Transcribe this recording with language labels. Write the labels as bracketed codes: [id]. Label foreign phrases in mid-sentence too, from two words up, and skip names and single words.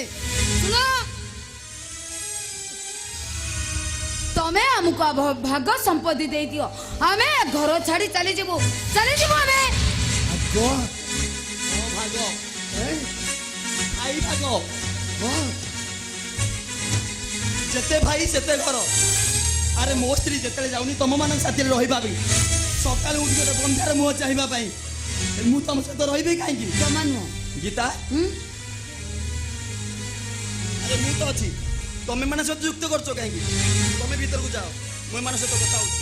[or] ଶୁଣ, ତମେ ଆମକୁ ଭାଗ ସମ୍ପତ୍ତି ଦେଇ ଦିଅ, ଆମେ ଘର ଛାଡ଼ି ଚାଲି ଯିବୁ ଆମେ। ଭାଗ ଭାଇ ଭାଗ, ଯେତେ ଭାଇ ସେତେ ଘର। আরে ମୋ ସ୍ତ୍ରୀ ଯେତେବେଳେ ଯାଉନି ତମମାନଙ୍କ ସାଥିରେ ରହିବା ପାଇଁ, ସକାଳୁ ଉଠି ଗୋଟେ ବନ୍ଧାର ମୁହଁ ଚାହିଁବା ପାଇଁ, ମୁଁ ତମ ସହିତ ରହିବି କାହିଁକି? ଜମା ନୁହଁ। ଗୀତା, ଆରେ ମୁଁ ତ ଅଛି ତମେ ମାନେ ସହିତ ଯୁକ୍ତ କରୁଛ କାହିଁକି ତମେ ଭିତରକୁ ଯାଅ ମୁଁ ଏମାନଙ୍କ ସହିତ କଥା ହଉଛି